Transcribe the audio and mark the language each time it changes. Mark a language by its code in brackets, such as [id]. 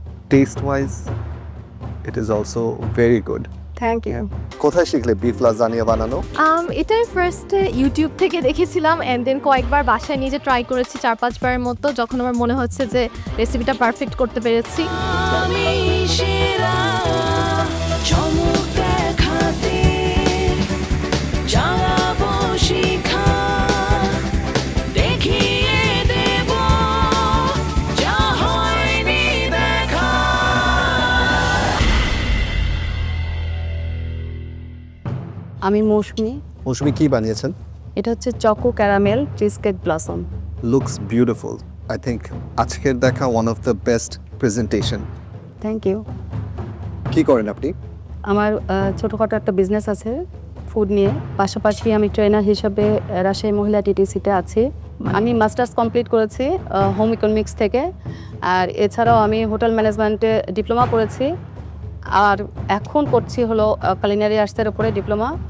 [en] Taste-wise, it is also very good. Thank you. [bn] কোথায় শিখলে beef lasagna বানানো? এটা ফার্স্টে ইউটিউব থেকে দেখেছিলাম এন্ড দেন কয়েকবার বাসায় নিজে ট্রাই করেছি 4-5 বারের মতো, যখন আমার মনে হচ্ছে যে রেসিপিটা পারফেক্ট করতে পেরেছি। আমি সেরা চমক দেখাতে জ্বালাবো শিখা দেখিয়ে দেব যা হয়নি দেখা। আমি মৌসুমি। মৌসুমি কি বানিয়েছেন? এটা হচ্ছে choco caramel cheesecake blossom. [en] Looks beautiful. I think [bn] আজকের দেখা [en] one of the best presentation. Thank you. [bn] কি করেন আপনি? আমার ছোটোখাটো একটা বিজনেস আছে ফুড নিয়ে, পাশাপাশি আমি ট্রেনার হিসাবে রাজশাহী মহিলা টিটিসিতে আছি। আমি মাস্টার্স কমপ্লিট করেছি হোম ইকোনমিক্স থেকে, আর এছাড়াও আমি হোটেল ম্যানেজমেন্টে ডিপ্লোমা করেছি, আর এখন করছি হলো কুলিনারি আর্টসের উপরে ডিপ্লোমা।